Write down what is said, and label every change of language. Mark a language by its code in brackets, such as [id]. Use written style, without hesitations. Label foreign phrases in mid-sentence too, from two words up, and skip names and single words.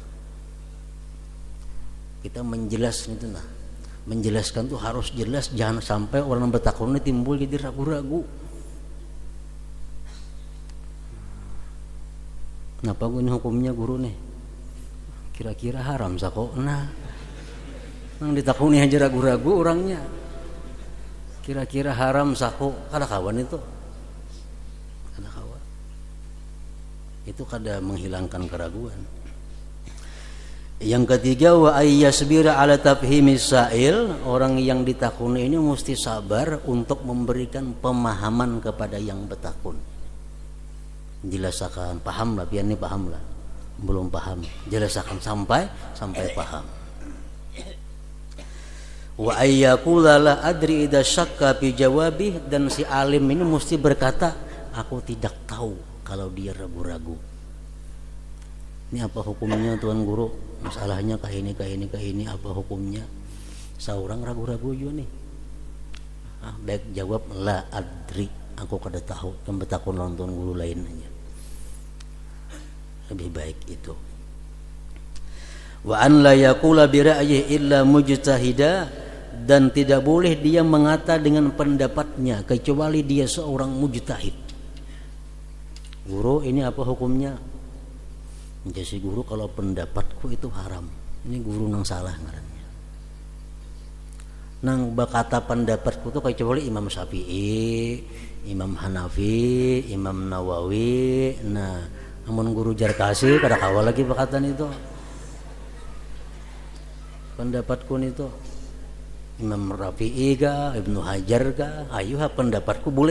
[id] Kita menjelaskan itu, nah, menjelaskan itu harus jelas, jangan sampai orang bertakun ini timbul jadi ragu-ragu. Kenapa ini hukumnya guru nih? [bjn] Kira-kira haram sako. Nah, nang ditakuni aja ragu-ragu orangnya. Kira-kira haram sako, kada kawan itu. Kada kawan. Itu kada menghilangkan keraguan. [id] Yang ketiga, [ar] وأن يصبر على تفهيم السائل, [id] orang yang ditakuni ini mesti sabar untuk memberikan pemahaman kepada yang bertakun. Jelaskan, paham lah, biar ini paham lah. Belum paham, jelaskan sampai paham. [ar] وأن يقول لا أدري إذا شك في جوابه, [id] dan si alim ini mesti berkata, aku tidak tahu kalau dia ragu-ragu. Ini apa hukumnya tuan guru? Masalahnya kah ini apa hukumnya? Seorang ragu-ragu juga nih. Baik jawab [ar] لا أدري, [bjn] aku kada tahu, kan bertakun lawan tuan guru lain aja. [id] Lebih baik itu. [ar] وأن لا يقول برأيه إلا مجتهدا, [id] dan tidak boleh dia mengata dengan pendapatnya kecuali dia seorang mujtahid. Guru, ini apa hukumnya? Jadi guru, kalau pendapatku itu haram. [bjn] Ini guru nang salah ngarannya. Nang bakata pendapatku itu kecuali Imam Syafi'i, Imam Hanafi, Imam Nawawi. Nah, namun guru Jarkasi kada kawal lagi bakatan itu. [id] Pendapatku itu Imam Rafi'i kah, Ibnu Hajar kah, ayo pendapatku boleh.